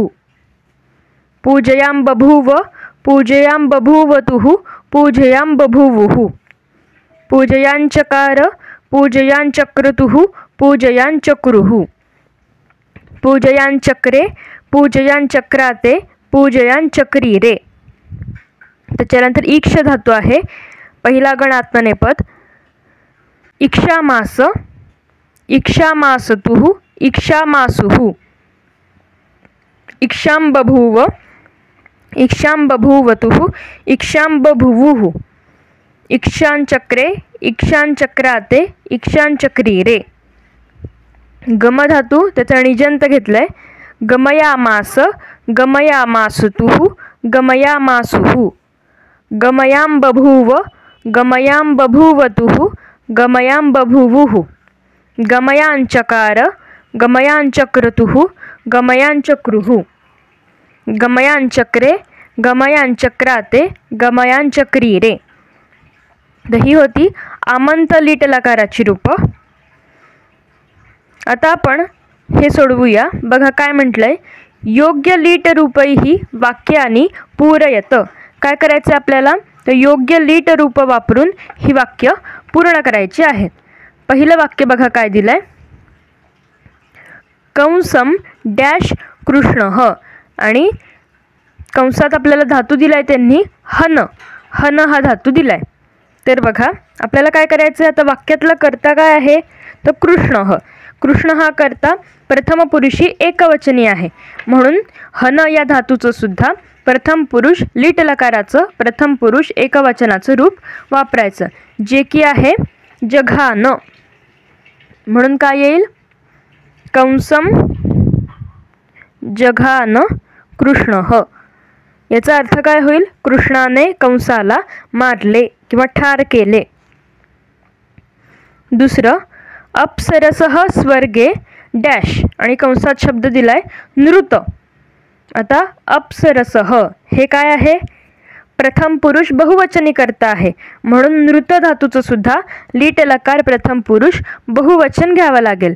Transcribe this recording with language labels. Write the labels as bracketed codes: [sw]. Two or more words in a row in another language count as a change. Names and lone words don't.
[sa] पूजयाम बभूव पूजयाम बभूवतुः पूजयाम बभूवुः. पूजयांचकार पूजयांचक्रतुः पूजयांचक्रुः. पूजयांचक्रे पूजयांचक्राते पूजयांचक्रीरे. [mr] त्याच्यानंतर ईक्ष धातू आहे. पहिला गण आत्मनेपद. [sa] इक्षामास इक्षामासतुः इक्षामासुः. इक्षाम बभूव इक्षाम बभूवतुः इक्षाम बभूवुः. इक्षांचक्रे इक्षांचक्राते इक्षांचक्रीरे. [mr] गम धातू त्याचा निजंत घेतलाय. [sa] गमयामास गमयामासुतुः गमयामासुः. गमयाम बभूव गमयाम बभूवतुः गमयाम बभूवुः. गमयांचकार गमयांचक्रतुः गमयांचक्रुः, गमयांचक्रे, गमयांचक्राते, गमयांचक्रीरे. [mr] तर ही होती आमंत लीट लकाराची रूपं. आता आपण हे सोडवूया. बघा काय म्हटलंय, [sa] योग्य लीट रूपैही वाक्यानी पूरयत. [mr] काय करायचं आपल्याला, तर योग्य लीट रूप वापरून ही वाक्य पूर्ण करायची आहेत. पहिलं वाक्य बघा काय दिलंय, कंसम डॅश कृष्णः, आणि कंसात आपल्याला धातू दिलाय त्यांनी हन, हन हा धातू दिलाय. तर बघा आपल्याला काय करायचं आहे, आता वाक्यातला कर्ता काय आहे, तर कृष्णः. कृष्ण हा कर्ता प्रथम पुरुषी एकवचनी आहे, म्हणून हन या धातूचं सुद्धा प्रथम पुरुष लीट लकाराचं प्रथम पुरुष एकवचनाचं रूप वापरायचं, जे की आहे जघान. म्हणून काय येईल, [sa] कंसम जघान कृष्णः. [mr] याचा अर्थ काय होईल, कृष्णाने कंसाला मारले किंवा ठार केले. दुसरं, [sa] अप्सरसः स्वर्गे [mr] डॅश, आणि कंसात शब्द दिलाय नृत. आता अप्सरसः हे काय आहे, प्रथम पुरुष बहुवचनी कर्ता आहे, म्हणून नृत धातूचं सुद्धा लीट लकार प्रथम पुरुष बहुवचन घ्यावं लागेल.